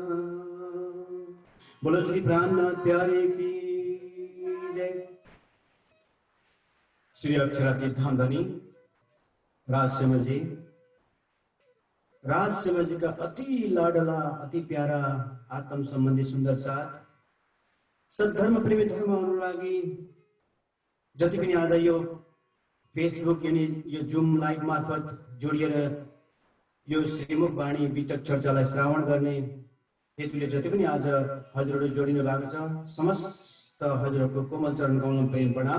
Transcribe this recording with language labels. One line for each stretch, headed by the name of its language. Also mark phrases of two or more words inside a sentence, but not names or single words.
Hindi: बोलो श्री प्राणनाथ प्यारे की जय। श्री अक्षरातीत धाम धनी राजसिमल जी, राजसिमल जी का अति लाडला अति प्यारा
Nepali: आत्म संबंधी सुंदर साथ सद्धर्म प्रेमी धर्म अनुरागी जति पनि आज यो फेसबुक यानी यो जुम लाइभ मार्फत जोडिएर यो श्रीमुख वाणी वितक चर्चालाई श्रावण गर्ने हेतुले जति पनि आज हजुरहरू जोडिनु भएको छ समस्त हजुरहरूको कोमल चरण कमल प्रेम प्रणाम।